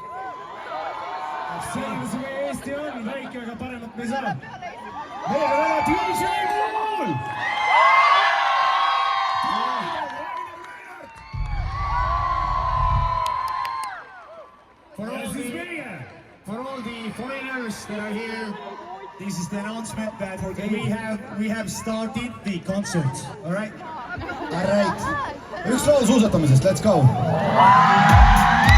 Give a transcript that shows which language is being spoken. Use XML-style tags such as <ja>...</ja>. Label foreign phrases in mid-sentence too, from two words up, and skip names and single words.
<et>Selgus meie Eesti on väike, aga paremat me ei saa. Meiega väga DJ Kuul!</et> <en>For all the foreigners that are here, this is the announcement that we have started the concert. All right? All right.</en> <et>Üks laul suusatamisest,</et> <en>let's go!</en>